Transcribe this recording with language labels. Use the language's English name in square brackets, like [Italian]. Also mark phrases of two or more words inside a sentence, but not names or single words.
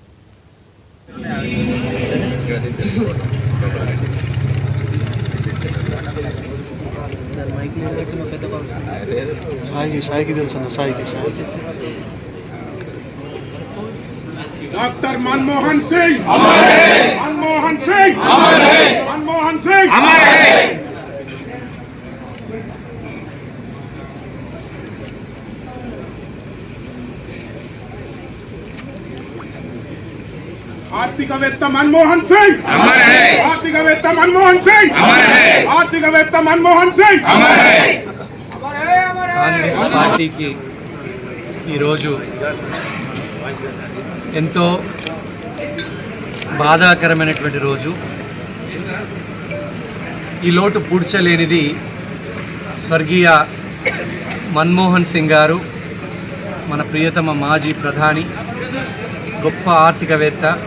[Hindi] डॉक्टर मनमोहन सिंह मनमोहन सिंह मनमोहन सिंह आर्थिकवेत्ता मनमोहन सिंह आर्थिकवेत्ता मनमोहन सिंह आर्थिकवेत्ता मनमोहन सिंह [Telugu] కాంగ్రెస్ పార్టీకి ఈరోజు ఎంతో బాధాకరమైనటువంటి రోజు. ఈ లోటు పూడ్చలేనిది స్వర్గీయ మన్మోహన్ సింగ్ గారు, మన ప్రియతమ మాజీ ప్రధాని, గొప్ప ఆర్థికవేత్త,